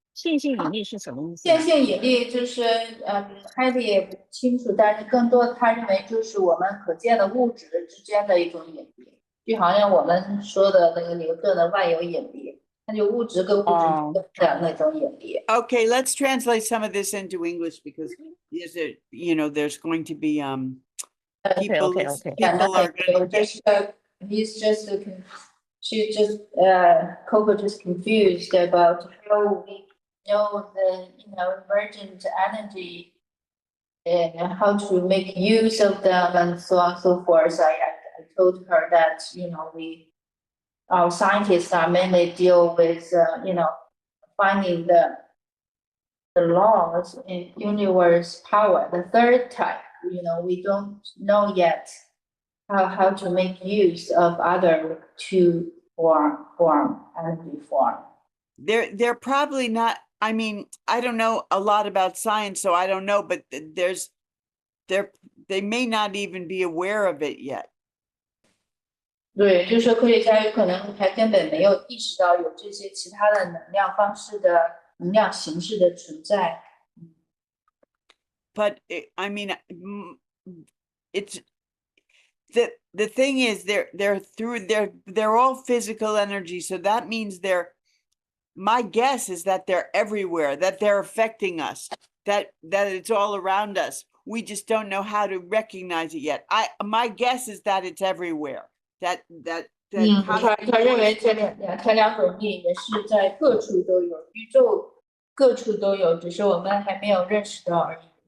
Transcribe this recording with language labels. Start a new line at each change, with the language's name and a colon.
Chinese: 线性引力是什么意思？线性引力就是Heidi 也不清楚，但是更多他认为就是我们可见的物质之间的一种引力，就好像我们说的那个牛顿的万有引力，那就物质跟物质的那种引力。
English: Okay, let's translate some of this into English because there's going to be people are going to she's just Coco just confused about how we know the emergent energy and how to make use of them and so on and so forth. I told her that our scientists are mainly deal with finding the laws in universe power, the third type. We don't know yet how to make use of other two form energy form. They're probably not. I mean, I don't know a lot about science, so I don't know, but they may not even be aware of it yet.
Chinese: 对，就是说科学家有可能还根本没有意识到有这些其他的能量方式的能量形式的存在。
English: But I mean, it's the thing is they're all physical energy, so that means my guess is that they're everywhere, that they're affecting us, that it's all around us. We just don't know how to recognize it yet. My guess is that it's everywhere. That
Chinese: 他认为这两种力也是在各处都有，宇宙各处都有，只是我们还没有认识到而已。